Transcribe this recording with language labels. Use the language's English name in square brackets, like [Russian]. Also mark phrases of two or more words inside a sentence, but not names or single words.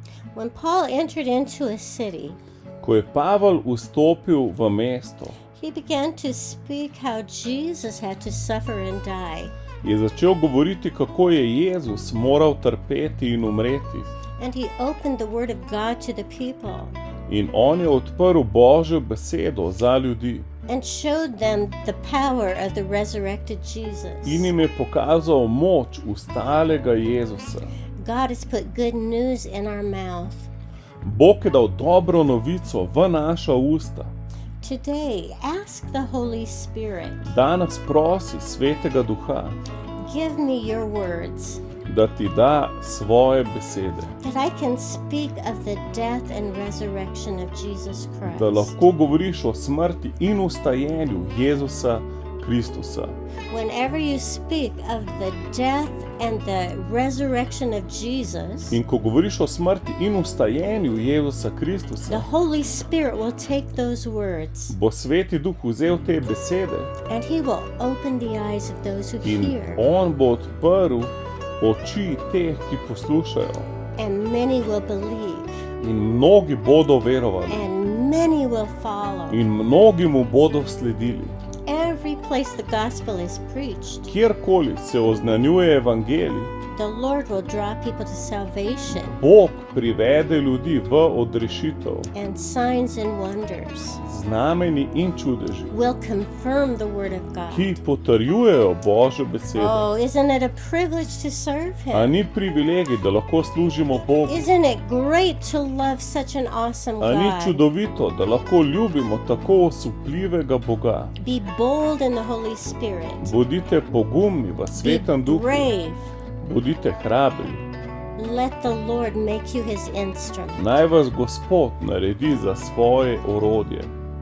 [English] When Paul entered into a city, [Slovenian] Ko je Pavel vstopil v mesto, [English] he began to speak how Jesus had to suffer and die. [Slovenian] je začel govoriti, kako je Jezus moral trpeti in umreti. [English] And he opened the word of God to the people [Slovenian] In on je odprl Božjo besedo za ljudi [English] and showed them the power of the resurrected Jesus. [Slovenian] in jim je pokazal moč ustalega Jezusa. [English] God has put good news in our mouth. [Slovenian] Bog je dal dobro novico v naša usta. [English] Today, ask the Holy Spirit, [Slovenian] Danes prosi Svetega Duha, [English] give me your words, [Slovenian] da ti da svoje besede, [English] that I can speak of the death and resurrection of Jesus Christ. [Slovenian] da lahko govoriš o smrti in ustajenju Jezusa Kristusa. [English] Whenever you speak of the death and the resurrection of Jesus, [Slovenian] In ko govoriš o smrti in ustajenju Jezusa [English] the [Slovenian] Kristusa, [English] Holy Spirit will take those words [Slovenian] bo Sveti Duh vzel te besede [English] and he will open the eyes of those who [Slovenian] in [English] hear, [Slovenian] on bo odprl oči teh, ki poslušajo. [English] and many will believe, [Slovenian] In mnogi bodo verovali [English] and many will follow. [Slovenian] in mnogi mu bodo sledili. [English] Every place the gospel is preached, [Slovenian] Kjerkoli se oznanjuje evangelij, [English] the Lord will draw people to salvation, [Slovenian] Bog privede ljudi v odrešitev. [English] and signs and wonders [Slovenian] Znameni in čudeži, [English] will confirm the word of God. [Slovenian] ki potrjujejo Božjo besedo. [English] Oh, isn't it a privilege to serve [Slovenian] A [English] him? [Slovenian] ni privilegij, da lahko služimo Bogu? [English] Isn't it great to love such an awesome [Slovenian] A ni [English] God? [Slovenian] čudovito, da lahko ljubimo tako osupljivega Boga? [English] Be bold in the Holy Spirit. [Slovenian] Bodite pogumni v [English] Be [Slovenian] Svetem Duhu, [English] brave. [Slovenian] bodite hrabri. [English] Let the Lord make you his instrument. [Slovenian] Naj vas Gospod naredi za svoje orodje.